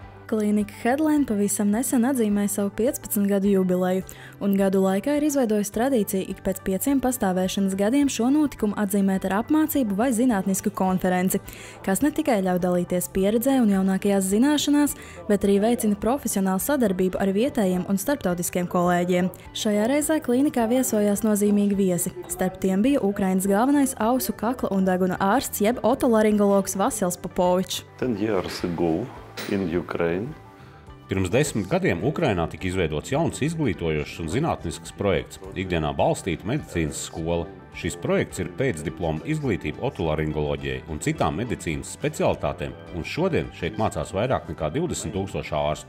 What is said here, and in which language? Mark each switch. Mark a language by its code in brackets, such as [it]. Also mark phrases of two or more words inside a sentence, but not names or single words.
[lv] klīnika Headline pavisam nesen atzīmēja savu 15 gadu jubileju, un gadu laikā ir izveidojusi tradīciju ik pēc 5 pastāvēšanas gadiem šo notikumu atzīmēt ar apmācību vai zinātnisku konferenci, kas ne tikai ļauj dalīties pieredzē un jaunākajās zināšanās, bet arī veicina profesionālu sadarbību ar vietējiem un starptautiskiem kolēģiem. Šajā reizē klīnikā viesojās nozīmīgi viesi. Starp tiem bija Ukrainas galvenais ausu, kakla un deguna ārsts jeb otolaringologs Vasils Popovičs. [en] 10 years ago in Ukraine. [lv] Pirms 10 gadiem Ukrainā tika izveidots jauns izglītojošs un zinātnisks projekts – ikdienā balstīta medicīnas skola. Šis projekts ir pēcdiploma izglītība otolaringoloģijai un citām medicīnas specialitātēm, un šodien šeit mācās vairāk nekā 20 000 ārstu.